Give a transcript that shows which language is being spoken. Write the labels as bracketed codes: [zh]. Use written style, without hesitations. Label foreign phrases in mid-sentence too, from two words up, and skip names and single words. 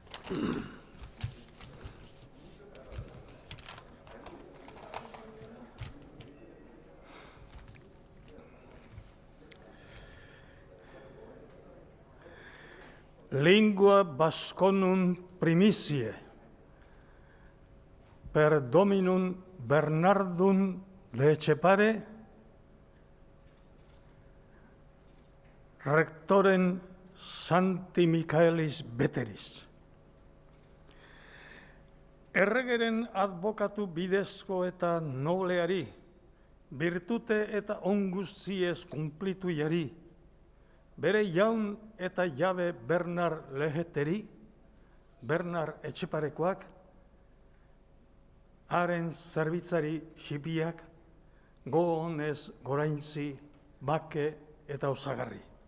[la] Lingua Vasconum primicie, per Dominum Bernardum de Etxepare, rectorem Sancti Michaelis Veteris. [eu] Erregeren adbokatu bidezko eta nobleari, virtute eta onguziez kumplitu jari, bere jaun eta jabe Bernard Leheteri, Bernard Etxeparekoak, haren zerbitzari xipiak, gogonez goraintzi, bake eta osagarri.